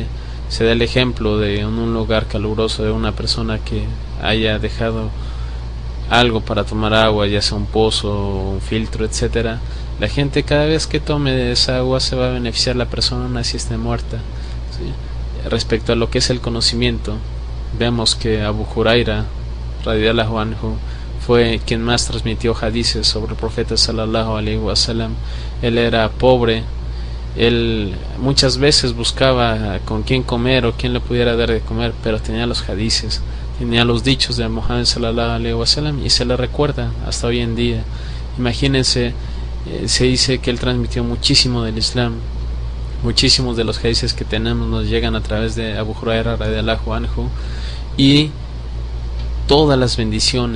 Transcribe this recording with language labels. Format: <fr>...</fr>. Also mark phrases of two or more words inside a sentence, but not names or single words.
<es>Se da el ejemplo de un lugar caluroso, de una persona que haya dejado algo para tomar agua, ya sea un pozo, un filtro, etcétera. La gente, cada vez que tome esa agua, se va a beneficiar la persona así esté muerta, ¿sí? Respecto a lo que es el conocimiento, vemos que Abu Huraira</es> <ar>رضي الله عنه</ar> <es>fue quien más transmitió hadices sobre el profeta</es> <ar>صلى الله عليه وسلم.</ar> <es>Él era pobre, él muchas veces buscaba con quién comer o quién le pudiera dar de comer, pero tenía los hadices, tenía los dichos de Muhammad</es> <ar>صلى الله عليه وسلم,</ar> <es>y se le recuerda hasta hoy en día. Imagínense, se dice que él transmitió muchísimo del Islam. Muchísimos de los hadices que tenemos nos llegan a través de Abu Huraira</es> <ar>رضي الله عنه,</ar> <es>y todas las bendiciones</es>